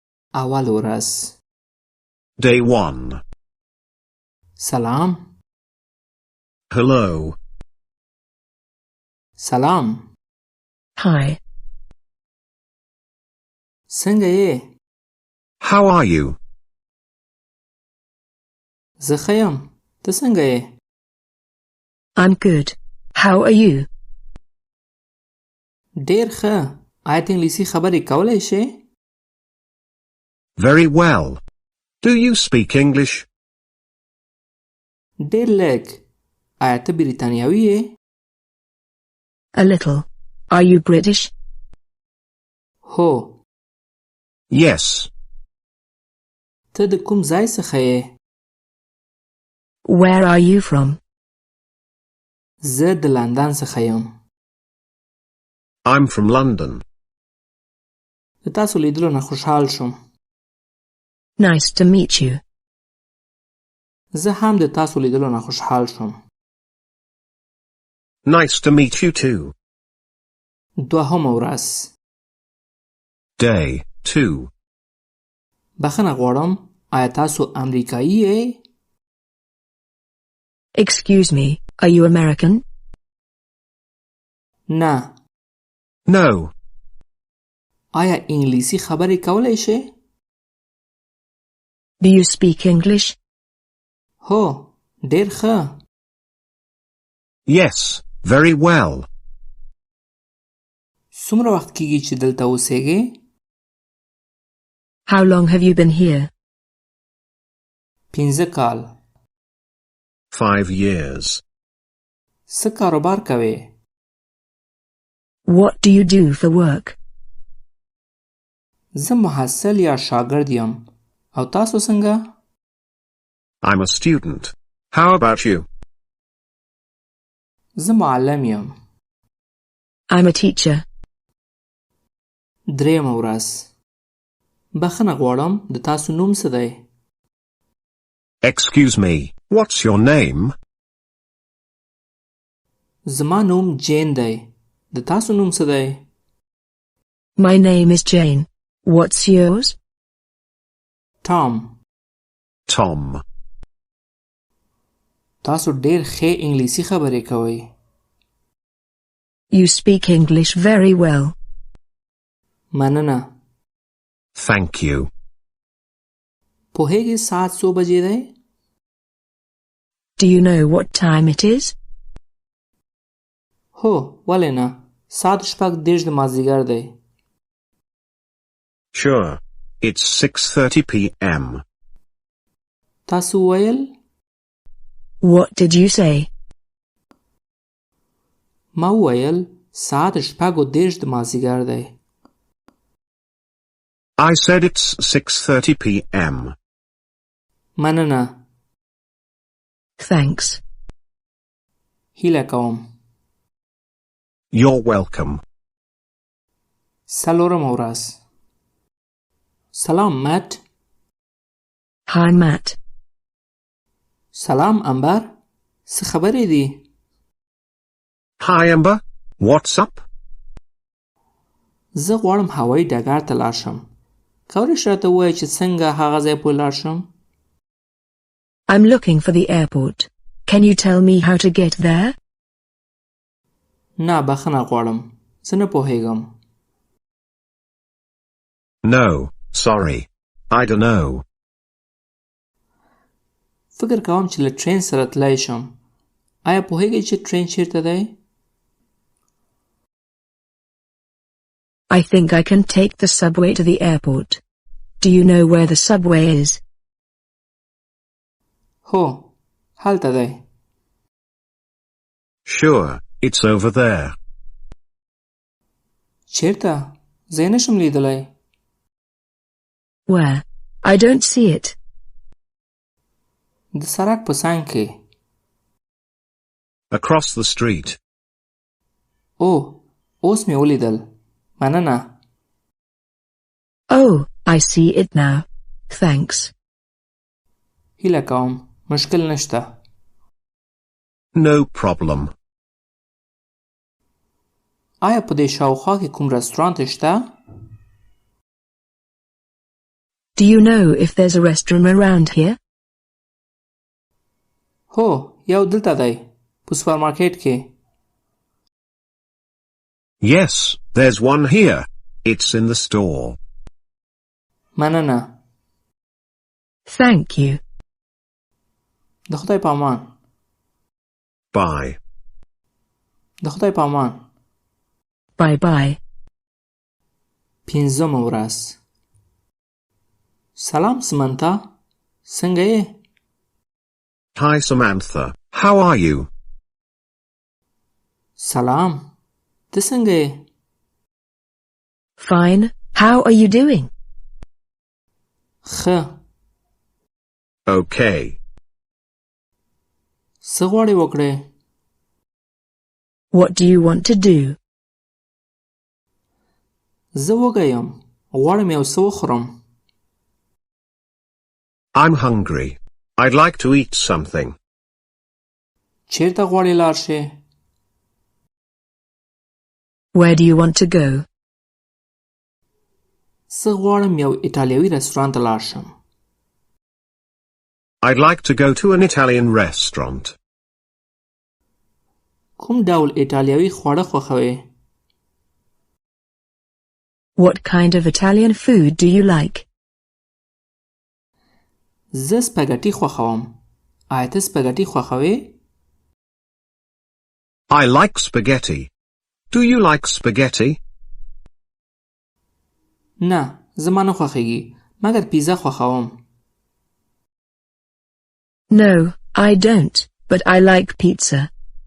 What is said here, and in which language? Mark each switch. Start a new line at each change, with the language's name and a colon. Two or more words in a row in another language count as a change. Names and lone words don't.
Pashto: اول ورځ.
English: Day 1.
Pashto: سلام.
English: Hello.
Pashto: سلام.
English: Hi.
Pashto: څنګه یې؟
English: How are you?
Pashto: زه ښه یم. ته څنګه یې؟
English: I'm good. How are you?
Pashto: ډېر ښه. آیا ته انګلیسي خبرې کولی شې؟
English: Very well. Do you speak English?
Pashto: ډېر لږ. آیا ته بریتانیاوي یې؟
English: A little. Are you British?
Pashto: هو.
English: Yes.
Pashto: ته د کوم ځای څخه یې؟
English: Where are you from?
Pashto: زه د لندن څخه یم.
English: I'm from London.
Pashto: د تاسو لیدلو نه خوشحال شوم.
English: Nice to meet you.
Pashto: زه هم د تاسو لیدلو نه خوشحال شوم.
English: Nice to meet you too.
Pashto: دوهمه ورځ.
English: Day 2.
Pashto: بخښنه غواړم. آیا تاسو امریکایی یې؟
English: Excuse me, are you American?
Pashto: نه.
English: No.
Pashto: آیا انګلیسي خبرې کولی شې؟
English: Do you speak English?
Pashto: هو. ډېر ښه.
English: Yes, very well.
Pashto: څومره وخت کېږي چې دلته اوسېږې؟
English: How long have you been here?
Pashto: 5 کال.
English: 5 years.
Pashto: څه کاروبار کوې؟
English: What do you do for work?
Pashto: زه محصل یا شاګرد یم. او تاسو څنګه؟
English: I'm a student. How about you?
Pashto: زه معلم یم.
English: I'm a teacher.
Pashto: درېیمه ورځ. بخښنه غواړم. د تاسو نوم څه دی؟
English: Excuse me, what's your name?
Pashto: زما نوم جین دی. د تاسو نوم څه دی؟
English: My name is Jane. What's yours?
Pashto: ټام.
English: Tom.
Pashto: تاسو ډېر ښې انګلیسي خبرې کوئ.
English: You speak English very well.
Pashto: مننه.
English: Thank you.
Pashto: پوهېږې ساعت څو بجې دی؟
English: Do you know what time it is?
Pashto: هو. ولې نه. ساعت 6:30 د مازدیګر دی.
English: Sure. It's 6:30 p.m.
Pashto: تاسو وویل؟
English: What did you say?
Pashto: ما وویل ساعت 6:30 د مازدیګر دی.
English: I said it's 6:30 p.m.
Pashto: مننه.
English: Thanks.
Pashto: هیله کوم.
English: You're welcome.
Pashto: څلورمه ورځ. سلام مات.
English: Hi, Matt.
Pashto: سلام امبر. څه خبرې دي؟
English: Hi, Amber. What's up?
Pashto: زه غواړم هوایي ډګر ته لاړ شم. کولی شې راته ووایې چې څنګه هغه ځای پورې لاړ شم؟
English: I'm looking for the airport. Can you tell me how to get there?
Pashto: نه بخښنه غواړم. زه نه پوهېږم.
English: No, sorry. I don't know.
Pashto: فکر کوم چې له ټرین سره تللی شم. آیا پوهېږئ چې ټرین چیرته دی؟
English: I think I can take the subway to the airport. Do you know where the subway is?
Pashto: هو. هلته دی.
English: Sure, it's over there.
Pashto: چیرته؟ زه یې نشم لیدلی.
English: Where? I don't see it.
Pashto: د سړک په څنګ کې.
English: Across the street.
Pashto: او. اوس مې ولیدل. مننه.
English: Oh, I see it now. Thanks.
Pashto: هیله کوم. مشکل نشته.
English: No problem.
Pashto: آیا په دې شاوخوا کې کوم رستورانت شته؟
English: Do you know if there's a restroom around here?
Pashto: هو یو دلته دی په سوپرمارکټ کې.
English: Yes, there's one here. It's in the store.
Pashto: مننه.
English: Thank you.
Pashto: د خدای په امان.
English: Bye.
Pashto: د خدای په امان.
English: Bye bye.
Pashto: پنځمه ورځ. سلام سمنتا. څنګه یې؟
English: Hi Samantha, how are you?
Pashto: سلام. ته څنګه یې؟
English: Fine. How are you doing?
Pashto: ښه.
English: Okay.
Pashto: څه غواړې وکړې؟
English: What do you want to do?
Pashto: زه وږی یم. غواړم یو څه وخورم.
English: I'm hungry. I'd like to eat something.
Pashto: چیرته غواړې لاړ شې؟
English: Where do you want to go?
Pashto: زه غواړم یو ایټالیوي رستورانت ته لاړ شم.
English: I'd like to go to an Italian restaurant.
Pashto: کوم ډول ایټالیوي خواړه خوښوې؟
English: What kind of Italian food do you like?
Pashto: زه سپاګټي خوښوم. آیا ته سپاګټي خوښوې؟
English: I like spaghetti. Do you like spaghetti?
Pashto: نه زما نه خوښیږي مګر پیزا خوښوم.
English: No, I don't, but I like pizza.